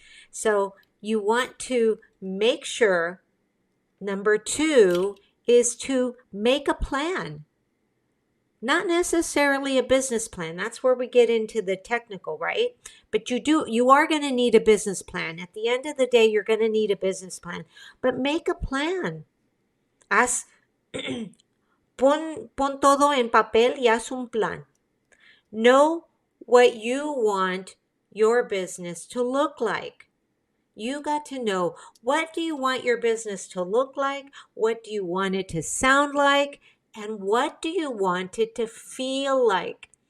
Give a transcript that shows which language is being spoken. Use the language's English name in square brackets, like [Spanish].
[English] So you want to make sure, number 2 is to make a plan. Not necessarily a business plan. That's where we get into the technical, right? But you are going to need a business plan. At the end of the day, you're going to need a business plan. But make a plan. [Spanish] Pon todo en papel y haz un plan. [English] Know what you want your business to look like. You got to know, what do you want your business to look like? What do you want it to sound like? And what do you want it to feel like?